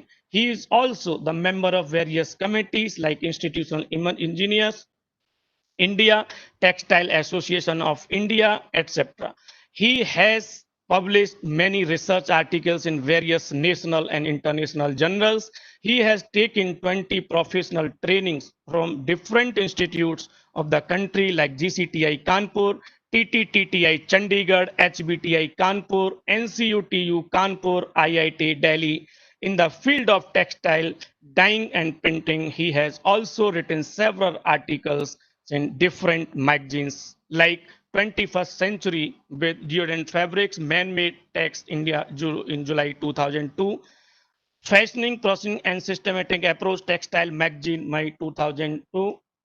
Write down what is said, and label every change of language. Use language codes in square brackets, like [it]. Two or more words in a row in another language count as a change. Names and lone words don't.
[en] He is also the member of various committees like Institutional Engineers, India, Textile Association of India, etc. He has published many research articles in various national and international journals. He has taken 20 professional trainings from different institutes of the country like GCTI Kanpur, TTTTI Chandigarh, HBTI Kanpur, NCUTU Kanpur, IIT Delhi. In the field of textile, dyeing and printing, he has also written several articles in different magazines like 21st Century with Deodorant Fabrics, Man-Made Text India in July 2002, Fashioning, Processing and Systematic Approach Textile Magazine, May 2002.